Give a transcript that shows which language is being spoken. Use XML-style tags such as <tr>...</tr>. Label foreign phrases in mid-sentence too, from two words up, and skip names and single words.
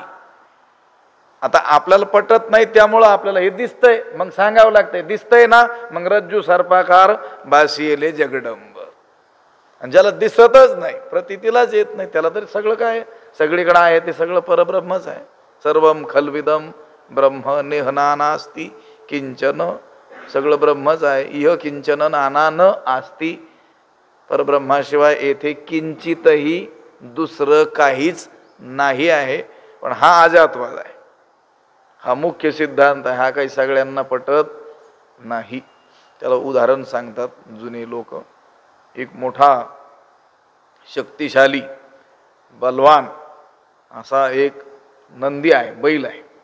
<mr>आता आपल्याला पटत नाही, त्यामुळं आपल्याला हे दिसतंय, मग सांगावं लागतंय. दिसतंय ना, मग रज्जू सर्पाकार बासियेले जगडंब. आणि ज्याला दिसतच नाही, प्रतीतीलाच येत नाही, त्याला तरी सगळं काय सगळीकडे आहे ते सगळं परब्रह्मच आहे.</mr> <sa>सर्वम खल्विदम ब्रह्म नेहना नास्ति किंचन,</sa> <mr>सगळं ब्रह्मच आहे.</mr> <sa>इह किंचन नाना न आस्ति,</sa> <mr>परब्रह्माशिवाय येथे किंचितही दुसरं काहीच नाही आहे. पण हा अजातवाद आहे, हा मुख्य सिद्धांत आहे, हा काही सगळ्यांना पटत नाही. त्याला उदाहरण सांगतात जुने लोक. एक मोठा शक्तिशाली बलवान असा एक नंदी आहे, बैल आहे.</mr>